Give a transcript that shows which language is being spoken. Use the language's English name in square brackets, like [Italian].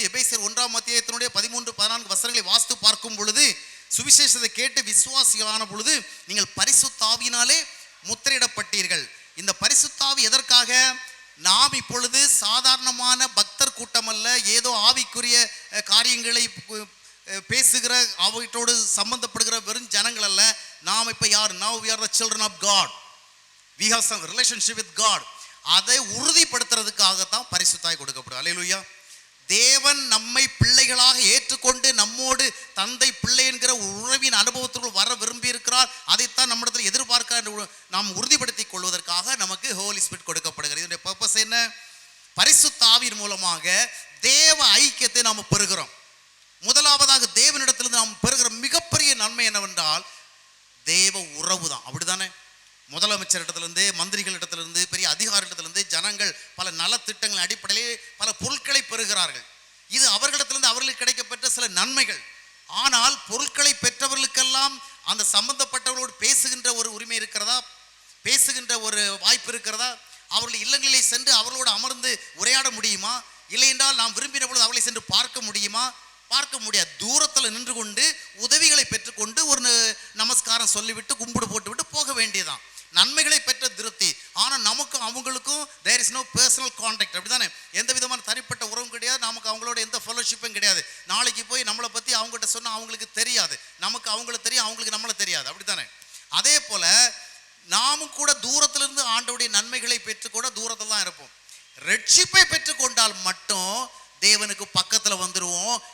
[Tamil] எபேசியர் 1ஆம் அத்தியாயத்தினுடைய 13-14 வசனங்களை வாசித்து பார்க்கும் பொழுது, சுவிசேஷத்தை கேட்டு விசுவாசிகளான பொழுது நீங்கள் பரிசுத்த ஆவியினாலே முத்திரையிடப்பட்டீர்கள். இந்த பரிசுத்த ஆவி எதற்காக? நாம் இப்பொழுது சாதாரணமான பக்தர் கூட்டம் அல்ல, ஏதோ ஆவிக்குரிய காரியங்களை பேசுகிற அவற்றோடு சம்பந்தப்படுகிற வெறும் ஜனங்கள் அல்ல. நாம் இப்ப யார்? [English] Now we are the children of God. We have some relationship with God. [Tamil] அதை உறுதிப்படுத்துறதுக்காகத்தான் பரிசுத்தாய் கொடுக்கப்படும். அல்லேலூயா. தேவன் நம்மை பிள்ளைகளாக ஏற்றுக்கொண்டு நம்மோடு தந்தை பிள்ளை என்கிற உறவின் அனுபவத்திற்குள் வர விரும்பி இருக்கிறார். அதைத்தான் நம்மிடத்தில் எதிர்பார்க்க நாம் உறுதிப்படுத்திக் கொள்வதற்காக நமக்கு ஹோலி ஸ்பிரிட் கொடுக்கப்படுகிறது. இதனுடைய பர்பஸ் என்ன? பரிசுத்த ஆவியின் மூலமாக தேவ ஐக்கியத்தை நாம் பெறுகிறோம். முதலாவதாக தேவனிடத்திலிருந்து நாம் பெறுகிற மிகப்பெரிய நன்மை என்னவென்றால் தேவ உறவு தான். அப்படிதானே? முதலமைச்சரிடத்திலிருந்து, மந்திரிகளிடத்திலிருந்து, பெரிய அதிகாரிடத்திலிருந்து ஜனங்கள் பல நலத்திட்டங்களின் அடிப்படையிலே பல பொருட்களை பெறுகிறார்கள். இது அவர்களிடத்திலிருந்து அவர்களுக்கு கிடைக்கப்பெற்ற சில நன்மைகள். ஆனால் பொருட்களை பெற்றவர்களுக்கெல்லாம் அந்த சம்பந்தப்பட்டவர்களோடு பேசுகின்ற ஒரு உரிமை இருக்கிறதா? பேசுகின்ற ஒரு வாய்ப்பு இருக்கிறதா? அவர்கள் இல்லங்களிலே சென்று அவர்களோடு அமர்ந்து உரையாட முடியுமா? இல்லை என்றால் நாம் விரும்பின பொழுது அவர்களை சென்று பார்க்க முடியுமா? பார்க்க முடியாது. தூரத்தில் நின்று கொண்டு உதவிகளை பெற்றுக்கொண்டு ஒரு நமஸ்காரம் சொல்லிவிட்டு கும்பிடு போட்டு விட்டு போக வேண்டியதான். நன்மைகளை பெற்ற திருப்தி. ஆனால் நமக்கும் அவங்களுக்கும் [English] there is no personal contact. [Tamil] அப்படிதானே? எந்த விதமான தனிப்பட்ட உறவும் கிடையாது. நமக்கு அவங்களோட எந்த ஃபெலோஷிப்பும் கிடையாது. நாளைக்கு போய் நம்மளை பற்றி அவங்ககிட்ட சொன்னால் அவங்களுக்கு தெரியாது, நமக்கு அவங்களுக்கு தெரியும், அவங்களுக்கு நம்மளை தெரியாது. அப்படித்தானே? அதே போல நாமும் கூட தூரத்திலிருந்து ஆண்டவருடைய நன்மைகளை பெற்று கூட தூரத்தில் தான் இருப்போம். ரட்சிப்பை பெற்றுக்கொண்டால் மட்டும் தேவனுக்கு பக்கத்தில் வந்துடுவோம்.